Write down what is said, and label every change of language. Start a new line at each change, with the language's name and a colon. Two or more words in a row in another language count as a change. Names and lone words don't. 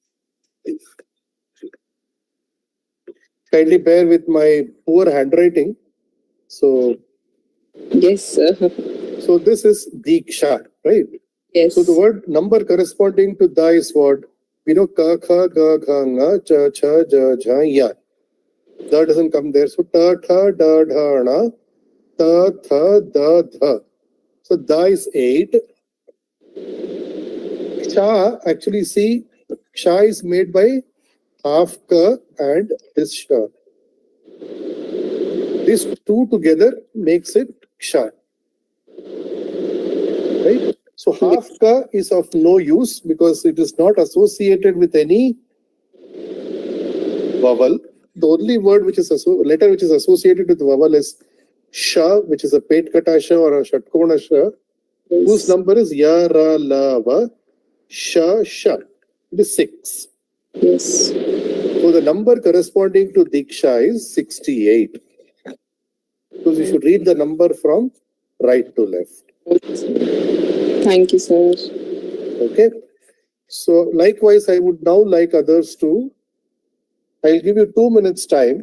English: kindly bear with my poor handwriting. So, Yes, sir. so this is Diksha, right? Yes. So the word number corresponding to da is what?
Hindi: We know ka, kha, ga, gha, nga, cha, cha, ja, jha, ya.
English: Da doesn't come there.
Hindi: So ta, tha, da, dha, na, ta, tha, da, dha.
English: So da is 8. Ksha, actually see, ksha is made by half ka and this sha. These two together makes it ksha. Right? So half ka is of no use because it is not associated with any vowel. The only word which is letter which is associated with vowel is sha, which is a
Hindi: pet kata sha
English: or a shatkona sha, whose number is ya, ra, la, va, sha, sha. It is 6. Yes. So the number corresponding to Diksha is 68. Because you should read the number from right to left. Thank you, sir. Okay. So likewise, I would now like others to, I'll give you 2 minutes time.